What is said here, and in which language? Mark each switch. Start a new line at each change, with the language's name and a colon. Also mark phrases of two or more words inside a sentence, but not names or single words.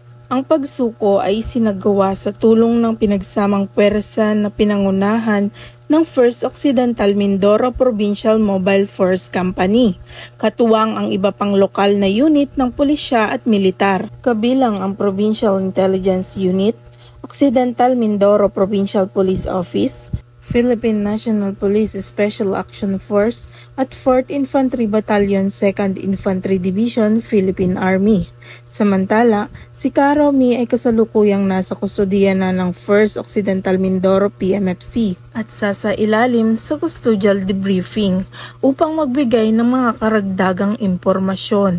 Filipino: Ang pagsuko ay sinagawa sa tulong ng pinagsamang pwersa na pinangunahan ng 1st Occidental Mindoro Provincial Mobile Force Company, katuwang ang iba pang lokal na unit ng pulisya at militar, kabilang ang Provincial Intelligence Unit, Occidental Mindoro Provincial Police Office, Philippine National Police Special Action Force at 4th Infantry Battalion 2nd Infantry Division, Philippine Army. Samantala, si Karomi ay kasalukuyang nasa kustodiya na ng 1st Occidental Mindoro PMFC at sasailalim sa
English: custodial debriefing
Filipino: upang magbigay ng mga karagdagang impormasyon.